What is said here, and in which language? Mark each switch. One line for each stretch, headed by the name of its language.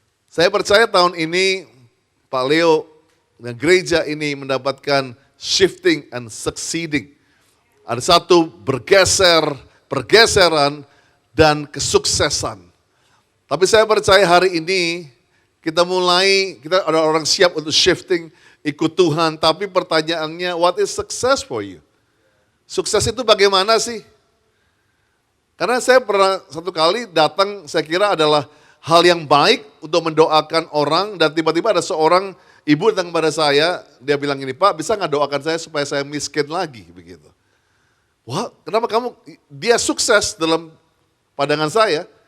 Indonesian: Saya percaya tahun ini Pak Leo dan gereja ini mendapatkan
English: shifting and succeeding.
Indonesian: Ada satu pergeseran dan kesuksesan. Tapi saya percaya hari ini kita ada orang siap untuk shifting, ikut Tuhan. Tapi pertanyaannya,
English: what is success for you?
Indonesian: Sukses itu bagaimana sih? Karena saya pernah satu kali datang, saya kira adalah hal yang baik untuk mendoakan orang. Dan tiba-tiba ada seorang ibu datang kepada saya, dia bilang gini, Pak bisa nggak doakan saya supaya saya miskin lagi? Begitu. Wah, kenapa kamu, dia sukses dalam pandangan saya.